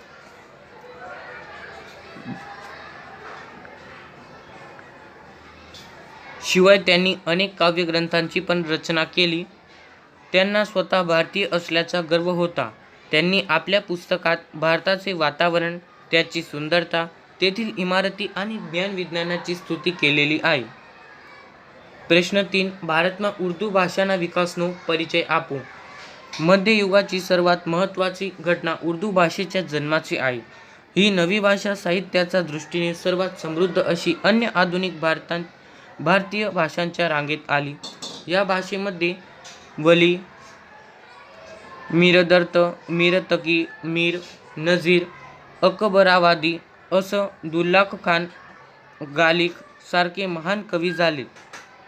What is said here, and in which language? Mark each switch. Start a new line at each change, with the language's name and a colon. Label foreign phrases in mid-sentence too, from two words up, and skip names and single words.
Marathi: शिवाय त्यांनी अनेक काव्यग्रंथांची पण रचना केली. त्यांना स्वतः भारतीय असल्याचा गर्व होता. त्यांनी आपल्या पुस्तकात भारताचे वातावरण, त्याची सुंदरता, तेथील इमारती आणि ज्ञान-विज्ञानाची स्तुती केलेली आहे.
Gujarati: પ્રશ્ન 3. ભારતમાં ઉર્દૂ ભાષાના વિકાસનો પરિચય આપો.
Marathi: मध्ययुगाची सर्वात महत्त्वाची घटना उर्दू भाषेच्या जन्माची आहे. ही नवी भाषा साहित्याच्या दृष्टीने सर्वात समृद्ध अशी अन्य आधुनिक भारतीय भाषांच्या रांगेत आली. या भाषेमध्ये वली, मीरदर्द, मीरतकी, मीर, नजीर, अकबरावादी, असदुल्लाह खान, गालिब सारखे महान कवी झाले.